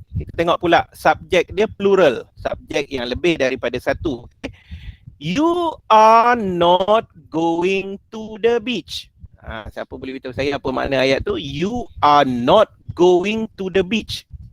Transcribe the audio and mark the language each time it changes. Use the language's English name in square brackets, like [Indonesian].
[Malay] Kita tengok pula subjek dia plural, subjek yang lebih daripada satu. Okay. [English] You are not going to the beach. [Malay] Siapa boleh beritahu saya apa makna ayat tu? [English] You are not going to the beach.